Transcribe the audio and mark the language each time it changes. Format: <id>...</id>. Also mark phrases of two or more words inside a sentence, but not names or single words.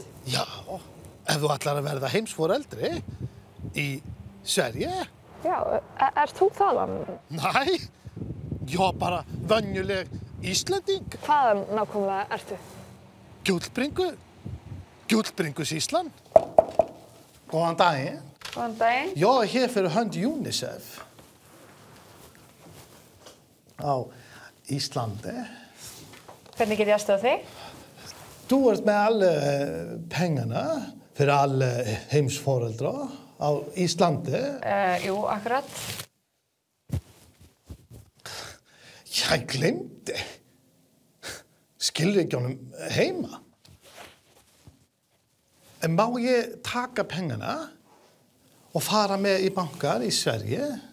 <is>Já, ef þú ætlar að verða heimsforeldri í Sverige. Já, ert þú þaðan? Nei, ég er bara venjuleg Íslending. Hvaðan nákvæmlega ertu? Gullbringusíslan. Góðan daginn. Góðan daginn.</is> <sv>Jag är här för hönd UNICEF.</sv> <is>Á Íslandi. Hvernig get ég aðstoða þig?</is> <sv>Du ert med alla pengarna för alla heimsforeldrar</sv> <is>á Íslandi. Jú, akkurat.</is> <sv>Jag glemte</sv> <is>skilríkjunum heima. En má ég taka pengarna og fara með í bankar í Sverige?</is>